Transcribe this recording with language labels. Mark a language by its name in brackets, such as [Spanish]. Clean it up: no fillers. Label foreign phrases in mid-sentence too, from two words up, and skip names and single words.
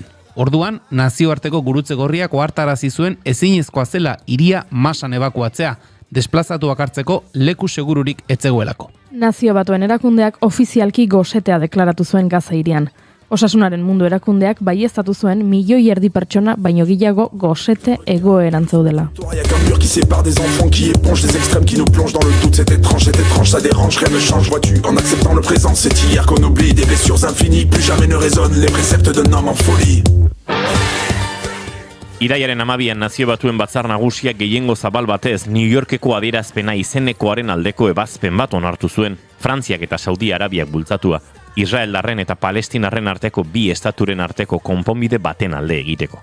[Basque] Orduan, nazioarteko gurutze gorriak ohartarazi zuen ezinezkoa zela hiria masan ebakuatzea, desplazatuak hartzeko leku segururik etzegoelako. Nazio Batuen erakundeak ofizialki gosetea deklaratu zuen Gaza hirian. Osasunaren mundu erakundeak baieztatu zuen 1,5 milioi pertsona baino gehiago gosete egoeran zeudela. [French] Il y a qu'un mur qui sépare des enfants qui épongent des extrêmes qui nous plongent dans le doute. C'est étrange, ça dérange, rien ne change. Vois-tu, en acceptant le présent, c'est hier qu'on oublie des blessures infinies. Plus jamais ne résonnent les préceptes d'un homme en folie. [Basque] Iraiaren 12an Nazio Batuen batzar nagusiak gehiengo zabal batez New Yorkeko adierazpena izenekoaren aldeko ebazpen bat onartu zuen. Frantziak eta Saudi Arabiak bultzatua. Israeldarren eta Palestinarren arteko bi estaturen arteko konponbide baten alde egiteko.